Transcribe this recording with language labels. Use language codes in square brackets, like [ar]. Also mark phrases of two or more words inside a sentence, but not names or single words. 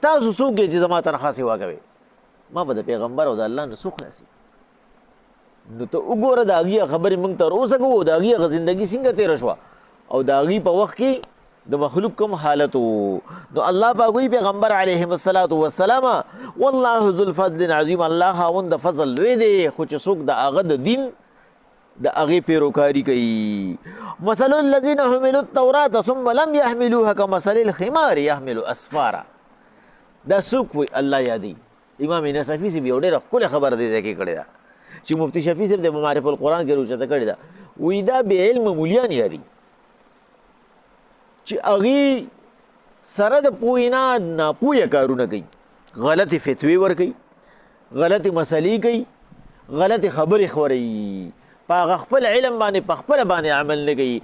[ps] تاسو څوک یې چې زما تنخوا سیوا کوئ؟ ما به د پیغمبر او د الله نه څه خلاصي. نو ته وګوره د هغې خبرې موږ تر اوسه کوو، د هغې هغه زندګي څنګه تېره شوه او د هغې په وخت کې د مخلوق کوم حالت و. نو الله پاک وایي پیغمبر [ar] علیهم الصلاة والسلام والله ذو الفضل العظیم، [ps] الله خاوند د فضل لوی دی، خو چې څوک د هغه د دین د هغې پیروکاري کوي. [ar] مثل الذین حملوا التوراة ثم لم يحملوها كمثل الحمار يحمل اسفارا. [ps] دا څوک وایي؟ الله یادوي. امام نصفي صاحب یو ډېره ښکلې خبره دې ځای کې کړې ده چې مفتي شفیع صاحب د معارف القرآن کې روچته کړې ده. وایي دا بې علمه مولیان یادي چې هغې سره د پوهې نه ناپوهه کارونه کوي، غلطې فتوې ورکوي، غلطې مسلې کوي، غلطې خبرې خوروي، په هغه خپل علم باندې په خپله باندې عمل نه کوي.